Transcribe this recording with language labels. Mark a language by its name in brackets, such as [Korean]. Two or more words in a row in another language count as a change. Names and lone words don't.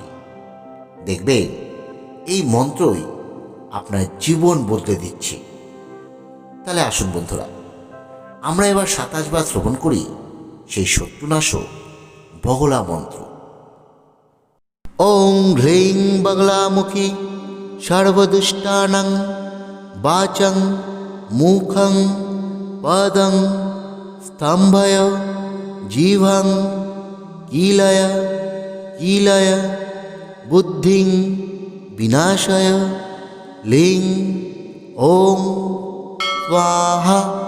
[Bangla] দেখবেন এই মন্ত্রই আপনার জীবন বদলে দিচ্ছে। তাহলে আসুন বন্ধুরা, আমরা এবার 27 বার শ্রবণ করি সেই শত্রুনাশক বগলা মন্ত্র। [Sanskrit] ওং হ্রিং বগলামুখী সর্বদুষ্টানাং বাচং মুখং পদং স্তম্ভয় জিহ্বং কিলয় কিলয় বুদ্ধিং বিনাশয় লিং ওং স্বাহা।